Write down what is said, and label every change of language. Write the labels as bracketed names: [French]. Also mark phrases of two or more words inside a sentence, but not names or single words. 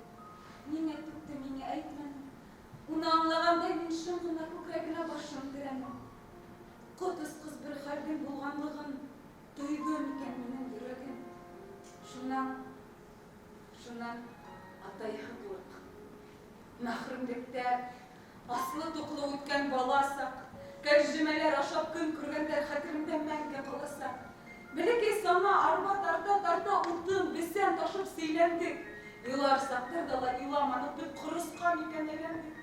[Tatar] Ниңә түкте, миңа әйтмәде. Уны аңлагандай мин шым гына күкрәгенә башым терәнем. Котыз кыз бер хәлдән булганлыгын тойган икән минең йөрәгем. [Bashkir] Шуннан атайһыҙлык. Мәхрүмлектә аслы-туҡлы үткән бала саҡ, кәржемәләр ашап көн күргәндәр хәтеремдә мәңге ҡаласаҡ. Бәләкәй сана арба тарта утын, бесән ташып сөйләндек. Илар саҡтарҙа ла иламаныҡ, беҙ ҡоросҡан икән әйләндек.